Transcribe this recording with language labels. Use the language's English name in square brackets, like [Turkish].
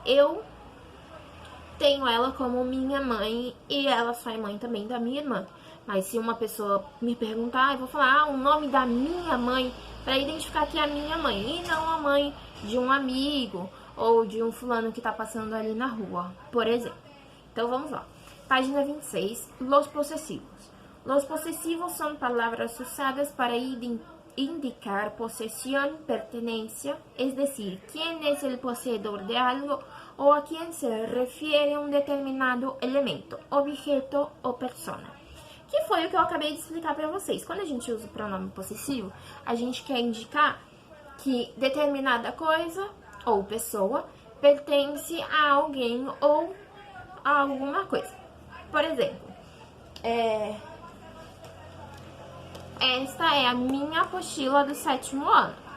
[Portuguese] Eu tenho ela como minha mãe e ela foi mãe também da minha irmã. Mas se uma pessoa me perguntar, eu vou falar o nome da minha mãe para identificar que é a minha mãe e não a mãe de um amigo ou de um fulano que tá passando ali na rua, por exemplo. Então, vamos lá. Página 26, [Spanish] los posesivos. Los posesivos son palabras usadas para indicar posesión, pertenencia, es decir, quién es el poseedor de algo o a quién se refiere un determinado elemento, objeto ou persona. [Portuguese] Que foi o que eu acabei de explicar para vocês. Quando a gente usa o pronome possessivo, a gente quer indicar que determinada coisa ou pessoa pertence a alguém ou a alguma coisa. Por exemplo, esta é a minha apostila do 7º ano.